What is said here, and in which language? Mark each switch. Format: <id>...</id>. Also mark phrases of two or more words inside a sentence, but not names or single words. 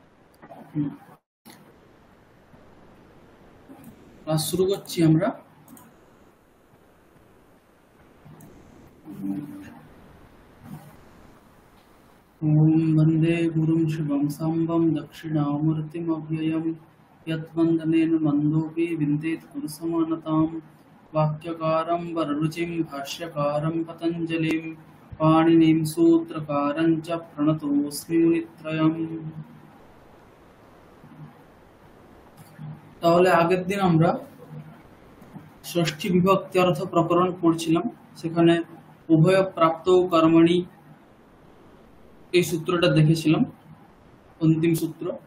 <bn>ক্লাস শুরু করছি আমরা।</bn> <sa>ওম বন্দে গুরুম শিবম সাম্বম দক্ষিণামূর্তিমভ্যয়ম यद्वन्दनेन मन्दोऽपि विन्देत् कुरुसमानतां वाक्यकारं वररुचिं भाष्यकारं पतञ्जलिं पाणिनिं सूत्रकारं च प्रणतोऽस्मि मुनित्रयम्।</sa> <bn>তাহলে আগের দিন আমরা ষষ্ঠী বিভক্তি অর্থ প্রকরণ পড়ছিলাম, সেখানে</bn> <sa>উভয় প্রাপ্ত কর্মণি</sa> <bn>এই সূত্রটা দেখেছিলাম, অন্তিম সূত্র।</bn>